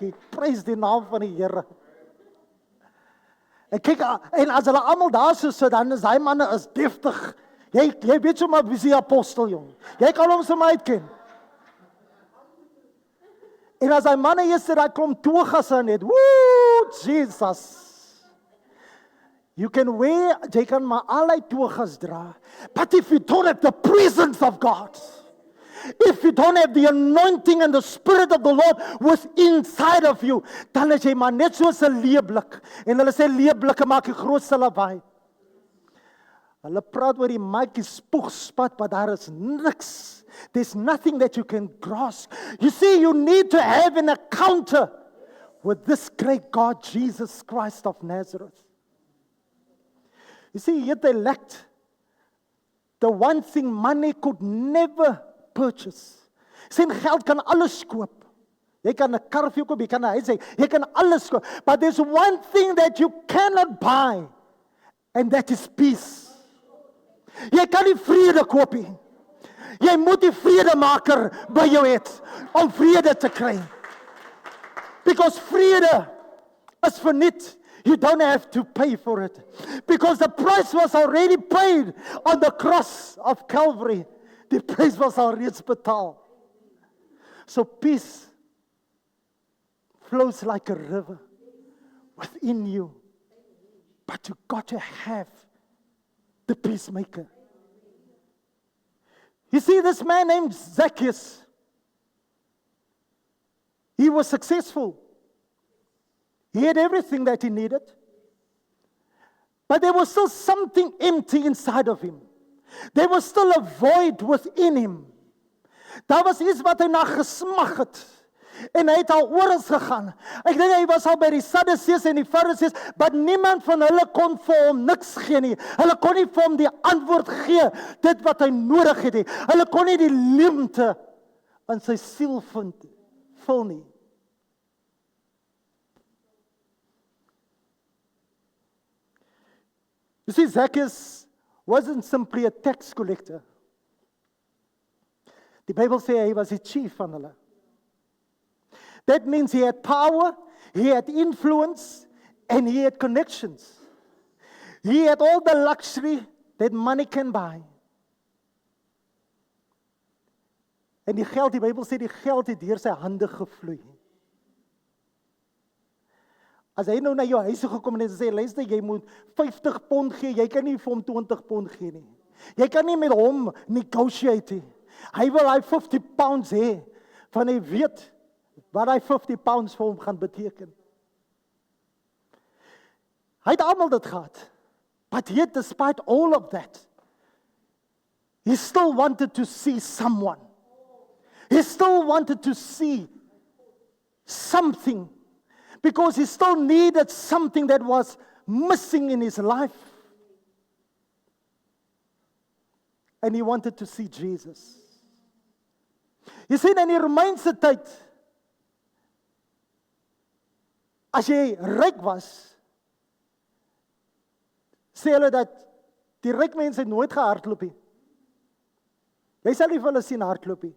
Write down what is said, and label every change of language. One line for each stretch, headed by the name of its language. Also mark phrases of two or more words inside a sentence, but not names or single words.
Afrikaans: Prys die naam van die Here. En kyk, en as hulle almal daar so sit, dan is daai manne is deftig. Jy weet sommer wie is die apostel, jong. Jy kan hom sommer uitken. En as hy manne hier sit, daai klomp togas aan het. Woo, Jesus.
English: You can wear,
Afrikaans: jy kan maar allerlei togas dra.
English: But if you don't have the presence of God, if you don't have the anointing and the Spirit of the Lord within inside of you,
Afrikaans: dan is jy maar net soos 'n leeblik. En hulle sê leeblikke maak die grootste lawaai. Hulle praat oor die maatjie spoegspat, maar daar is niks.
English: There's nothing that you can grasp. You see, you need to have an encounter with this great God, Jesus Christ of Nazareth. You see, yet they lacked the one thing money could never purchase.
Afrikaans: Sien, geld kan alles koop. Jy kan 'n kar vir jou koop, jy kan 'n huis hê, jy kan alles koop.
English: But there's one thing that you cannot buy, and that is peace.
Afrikaans: Jy kan nie vrede koop nie. Jy moet die vredemaker by jou hê om vrede te kry. Because vrede is verniet.
English: You don't have to pay for it. Because the price was already paid on the cross of Calvary.
Afrikaans: Die prys was al reeds betaal.
English: So peace flows like a river within you. But you got to have the peacemaker. You see this man named Zacchaeus. He was successful. He had everything that he needed. But there was still something empty inside of him. There was still a void within him.
Afrikaans: Daar was iets wat hy na gesmag het. En hy het al oral gegaan. Ek dink hy was al by die Sadduseërs en die Fariseërs, maar niemand van hulle kon vir hom niks gee nie. Hulle kon nie vir hom die antwoord gee, dit wat hy nodig het nie. Hulle kon nie die leemte in sy siel vul nie.
English: You see, Zacchaeus wasn't simply a tax collector.
Afrikaans: Die Bybel sê hy was die chief van hulle.
English: That means he had power, he had influence, and he had connections. He had all the luxury that money can buy.
Afrikaans: En die geld, die Bybel sê die geld het deur sy hande gevloei. As hy nou na jou huis toe gekom en hy sê, luister, jy moet 50 pond gee, jy kan nie vir hom 20 pond gee nie. Jy kan nie met hom negotiate nie. Hy wil hy 50 pounds hê, van hy weet wat hy 50 pounds vir hom gaan beteken. Hy het almal dit gehad.
English: But yet, despite all of that, he still wanted to see someone. He still wanted to see something. Because he still needed something that was missing in his life. And he wanted to see Jesus.
Afrikaans: Jy sien, in die Romeinse tyd, as jy ryk was, sê hulle dat die ryk mense nooit gehardloop nie. Jy sal nie vir hulle sien hardloop nie.